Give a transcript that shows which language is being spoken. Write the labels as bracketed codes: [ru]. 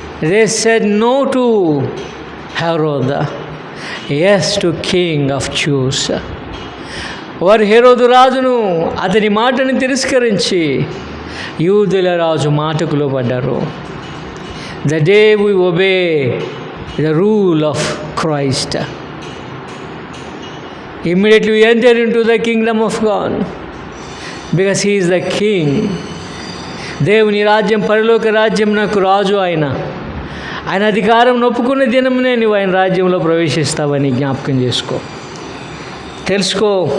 [en] They said no to Herod, yes to King of Jews. [te] వారు హెరోదు రాజును, అతని మాటను తిరస్కరించి యూదుల రాజు మాటకు లోబడ్డారు. [en] The day we obey the rule of Christ, immediately we enter into the kingdom of God, because he is the king. [te] దేవుని రాజ్యం, పరలోక రాజ్యం నాకు రాజు. ఆయన అధికారం ఒప్పుకున్న దినమునే నువ్వు ఆయన రాజ్యంలో ప్రవేశిస్తావని జ్ఞాపకం చేసుకో, తెలుసుకో.